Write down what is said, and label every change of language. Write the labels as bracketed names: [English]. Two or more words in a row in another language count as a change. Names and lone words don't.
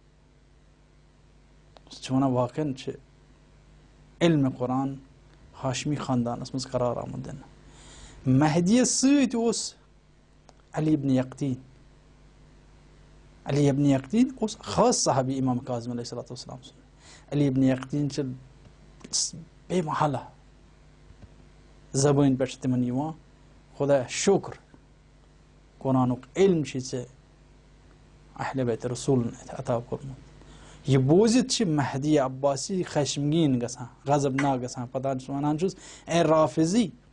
[Kashmiri] سُہ چھُ ونان واقعن چھِ علمِ قرآن ہاشمی خاندانس منٛز قرار آمُت دِنہٕ مہدیس سۭتۍ اوس علی ابن یقطین علی ابن یقطین اوس خاص صحابی امام کاظم [Arabic] علیہ السلام [Kashmiri] سُنٛد علی ابن یقطین چھِ بے محالہ زبٲنۍ پٮ۪ٹھ چھِ تِمن یِوان خۄدایا شُکر قرآنُک علم چھُے ژےٚ اہلِ بیتِ رسوٗلن اتھِ عطا کوٚرمُت یہِ بوٗزِتھ چھِ مہدی عباسی خشمگیٖن گژھان غضبناک گژھان پتہٕ چھُس ونان چھُس اے رافضی